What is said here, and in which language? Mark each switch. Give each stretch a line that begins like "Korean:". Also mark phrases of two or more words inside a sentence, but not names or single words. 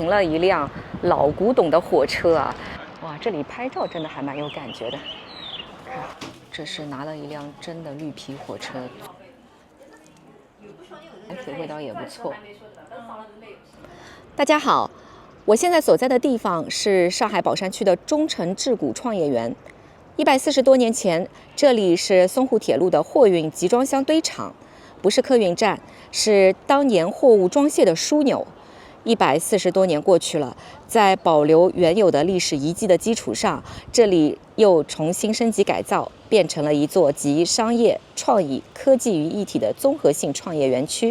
Chinese: 停了一辆老古董的火車啊！哇，这里拍照真的还蛮有感觉的。看，这是拿了一辆真的绿皮火车，整体味道也不錯。大家好，我现在所在的地方是上海宝山区的中诚致谷創業園。140多年前，這裡是淞滬鐵路的貨運集裝箱堆場，不是客運站，是當年貨物裝卸的樞紐。140多年過去了，在保留原有的歷史遺跡的基礎上，這裡又重新升級改造，變成了一座集商業、創意、科技於一體的綜合性創業園區。